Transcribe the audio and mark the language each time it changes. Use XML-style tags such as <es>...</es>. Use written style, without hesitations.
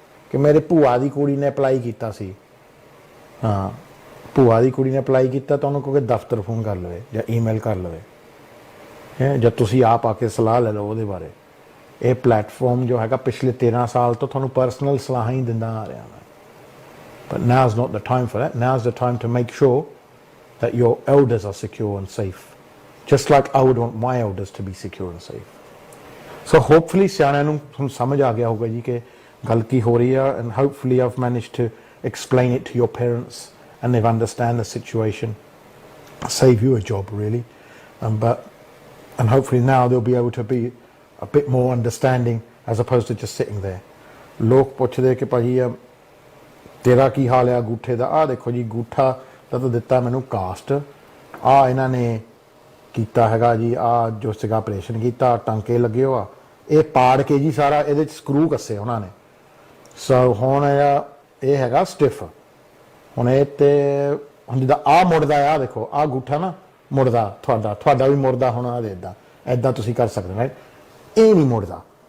<pa>ਕਿ ਮੇਰੇ ਭੂਆ ਦੀ ਕੁੜੀ ਨੇ ਅਪਲਾਈ ਕੀਤਾ ਸੀ, ਹਾਂ ਭੂਆ ਦੀ ਕੁੜੀ ਨੇ ਅਪਲਾਈ ਕੀਤਾ ਤਾਂ ਉਹਨੂੰ ਕਹੋਗੇ ਦਫ਼ਤਰ ਫੋਨ ਕਰ ਲਵੇ ਜਾਂ ਈਮੇਲ ਕਰ ਲਵੇ, ਜਾਂ ਤੁਸੀਂ ਆਪ ਆ ਕੇ ਸਲਾਹ ਲੈ ਲਓ ਉਹਦੇ ਬਾਰੇ। ਇਹ ਪਲੇਟਫਾਰਮ ਜੋ ਹੈਗਾ ਪਿਛਲੇ 13 ਸਾਲ ਤੋਂ ਤੁਹਾਨੂੰ ਪਰਸਨਲ ਸਲਾਹਾਂ ਹੀ ਦਿੰਦਾ ਆ ਰਿਹਾ ਮੈਂ।</pa> <en>But now's not the time for that. Now's the time to make sure that your elders are secure and safe, just like I would want my elders to be secure and safe. So hopefully</en> <pa>ਸਿਆਣਿਆਂ ਨੂੰ ਹੁਣ ਸਮਝ ਆ ਗਿਆ ਹੋਊਗਾ ਜੀ ਕਿ ਗੱਲ ਕੀ ਹੋ ਰਹੀ ਆ,</pa> <en>and hopefully I've managed to explain it to your parents and they've understand the situation, save you a job really, and hopefully now they'll be able to be a bit more understanding as opposed to just sitting there.</en> <pa>ਲੋਕ ਪੁੱਛਦੇ ਕਿ ਭਾਜੀ ਤੇਰਾ ਕੀ ਹਾਲ ਆ ਅੰਗੂਠੇ ਦਾ? ਆਹ ਦੇਖੋ ਜੀ ਅੰਗੂਠਾ ਤਾਂ ਦਿੱਤਾ ਮੈਨੂੰ ਕਾਸਟ, ਆਹ ਇਹਨਾਂ ਨੇ ਕੀਤਾ ਹੈਗਾ ਜੀ, ਆਹ ਜੋ ਸੀਗਾ ਆਪਰੇਸ਼ਨ ਕੀਤਾ, ਟਾਂਕੇ ਲੱਗੇ ਹੋ ਆ, ਇਹ ਪਾੜ ਕੇ ਜੀ ਸਾਰਾ ਇਹਦੇ 'ਚ ਸਕਰੂ ਕੱਸੇ ਉਹਨਾਂ ਨੇ, ਸੋ ਹੁਣ ਇਹ ਹੈਗਾ ਸਟਿਫ। ਹੁਣ ਇਹ ਤੇ ਹੁਣ ਜਿੱਦਾਂ ਆਹ ਮੁੜਦਾ ਆ, ਦੇਖੋ ਆਹ ਅੰਗੂਠਾ ਨਾ ਮੁੜਦਾ, ਤੁਹਾਡਾ ਵੀ ਮੁੜਦਾ ਹੁਣ ਆ ਇੱਦਾਂ ਇੱਦਾਂ ਤੁਸੀਂ ਕਰ ਸਕਦੇ ਰਾਈਟ, ਇਹ ਨਹੀਂ ਮੁੜਦਾ।</pa>